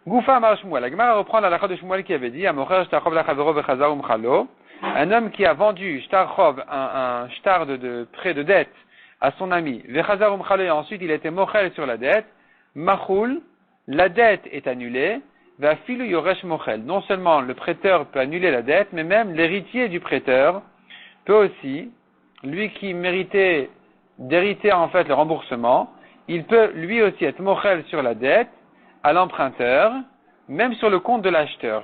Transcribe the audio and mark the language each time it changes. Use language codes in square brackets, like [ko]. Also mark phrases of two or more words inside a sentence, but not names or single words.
[arc] גופא אמר שמואל. [fr] La Gemara reprend la halakha de Shmuel qui avait dit [he] המוכר שטר חוב לחבירו וחזר ומחלו. [fr] Un homme qui a vendu shtarchov, un shtar de prêt de dette à son ami, [he] וחזר ומחלו, [fr] et ensuite il a été mochel sur la dette, machoul, la dette est annulée, [he] ואפילו יורש מוחל. [fr] Non seulement le prêteur peut annuler la dette, mais même l'héritier du prêteur peut aussi, lui qui méritait d'hériter en fait le remboursement, il peut lui aussi être mochel sur la dette à l'emprunteur, même sur le compte de l'acheteur.